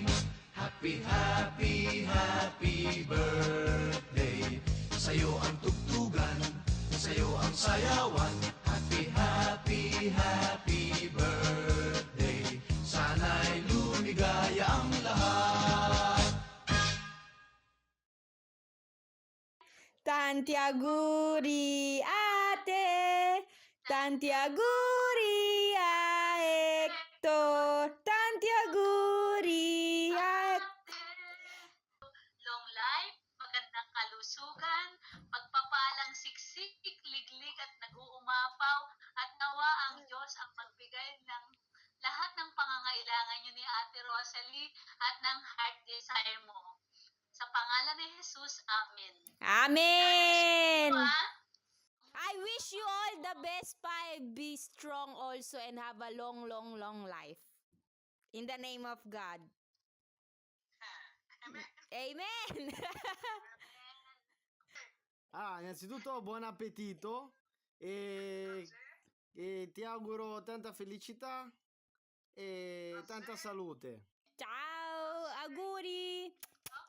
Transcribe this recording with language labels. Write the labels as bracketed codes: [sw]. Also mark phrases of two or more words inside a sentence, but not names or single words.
[en] Happy, happy, happy birthday. [tl] Sa'yo ang tugtugan, sa'yo ang sayawan. [en] Happy, happy, happy birthday. [tl] Sana'y lumigaya ang lahat. [it] Tanti auguri ate, tanti auguri a Hector, tanti auguri a [en] Long life, [tl] magandang kalusugan, pagpapalang siksik, liglig at nag-uumapaw, at nawa ang Diyos ang magbigay ng lahat ng pangangailangan niyo ni Ate Rosalie at ng [en] heart desire [tl] mo. Sa pangalan ni Jesus, Amen. Amen. Diba? [en] I wish you all the best, pa. Be strong also and have a long, long, long life. In the name of God. Amen. [it] Innanzitutto buon appetito e ti auguro tanta felicità e tanta salute. Ciao, auguri.